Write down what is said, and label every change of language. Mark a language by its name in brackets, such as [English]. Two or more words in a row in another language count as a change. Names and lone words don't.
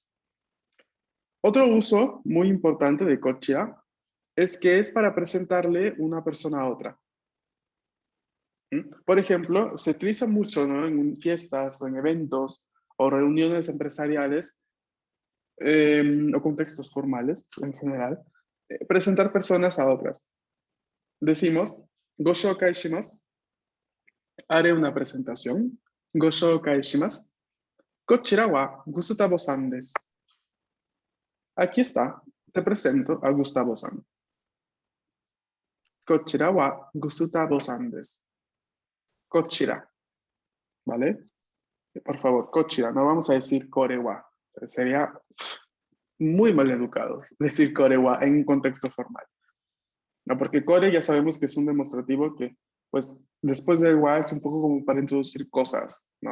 [Spanish] Otro uso muy importante de kochira es que es para presentarle una persona a otra. Por ejemplo, se utiliza mucho, ¿no? En fiestas, en eventos o reuniones empresariales o contextos formales en general, presentar personas a otras. Decimos, [Japanese] ご紹介します, [Spanish] haré una presentación. [Japanese] ご紹介します。こちらはGustavoさんです. [Spanish] Aquí está, te presento a Gustavo-san. [Japanese] こちらはGustavoさんです. Kochira, [Spanish] ¿vale? Por favor, kochira, no vamos a decir korewa. Sería muy mal educado decir korewa en un contexto formal. No, porque core ya sabemos que es un demostrativo que, pues, después de wa es un poco como para introducir cosas, ¿no?